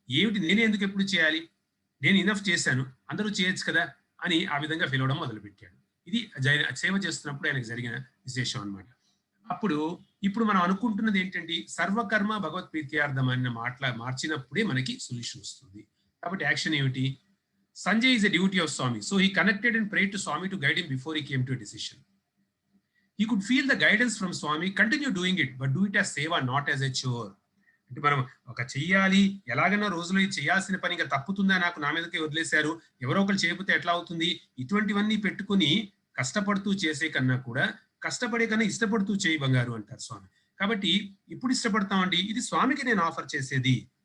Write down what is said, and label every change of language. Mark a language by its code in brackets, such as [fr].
[te] ఏమిటి నేనే ఎందుకు ఎప్పుడు చేయాలి, నేను ఇనఫ్ చేశాను, అందరూ చేయొచ్చు కదా అని ఆ విధంగా ఫీల్ అవడం మొదలుపెట్టాడు. ఇది సేవ చేస్తున్నప్పుడు ఆయనకు జరిగిన విశేషం అనమాట. అప్పుడు ఇప్పుడు మనం అనుకుంటున్నది ఏంటంటే [sa] సర్వకర్మ భగవత్ ప్రీత్యార్థం [te] అన్న మార్చినప్పుడే మనకి సొల్యూషన్ వస్తుంది. కాబట్టి యాక్షన్ ఏమిటి? [en] Sanjay is a devotee of Swami, so he connected and prayed to Swami to guide him before he came to a decision. He could feel the guidance from Swami, continue doing it, but do it as seva, not as a chore. [te] అంటే మనం ఒక చెయ్యాలి, ఎలాగైనా రోజులో ఇది చేయాల్సిన పని ఇంకా తప్పుతుందా, నాకు నా మీదకే వదిలేశారు, ఎవరో ఒకరు చేయకపోతే ఎట్లా అవుతుంది, ఇటువంటివన్నీ పెట్టుకుని కష్టపడుతూ చేసే కన్నా కూడా కష్టపడే కన్నా ఇష్టపడుతూ చేయి బంగారు అంటారు స్వామి. కాబట్టి ఇప్పుడు ఇష్టపడతామండి, ఇది స్వామికి నేను ఆఫర్ చేసేది.